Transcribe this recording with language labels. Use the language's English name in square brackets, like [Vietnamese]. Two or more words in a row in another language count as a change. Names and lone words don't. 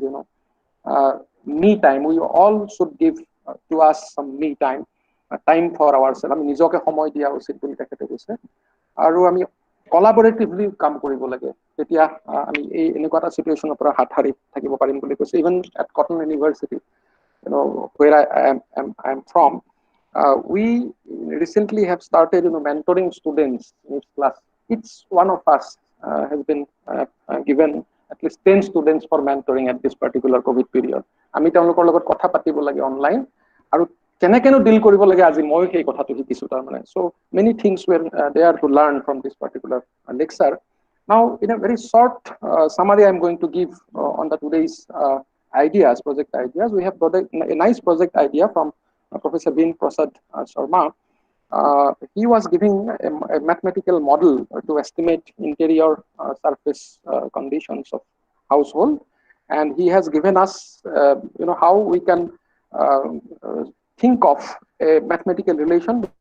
[English] You know, me time. We all should give to us some me time, time for ourselves. [Assamese] আমি নিজকে সময় দিয়া উচিত বুলি তেখেতে কৈছে আৰু আমি [English] collaboratively [Assamese] কাম কৰিব লাগে তেতিয়া আমি এই এনেকুৱা এটা সিচুৱেচনৰ পৰা হাত সাৰি থাকিব পাৰিম বুলি কৈছে [English] even at Cotton University, you know, where I am from, we recently have started, you know, mentoring students in each class. Each one of us has been given at least 10 students for mentoring at this particular COVID period. [Assamese] আমি তেওঁলোকৰ লগত কথা পাতিব লাগে অনলাইন আৰু কেনেকেনো ডিল কৰিব লাগে আজি মই সেই কথাটো শিকিছো তাৰ মানে [English] so many things were there to learn from this particular lecture. Now in a very short summary I'm going to give on the today's ideas, project ideas. We have got a nice project idea from Professor Bin Prasad Sharma. He was giving a mathematical model to estimate interior surface conditions of household, and he has given us, you know, how we can think of a mathematical relation.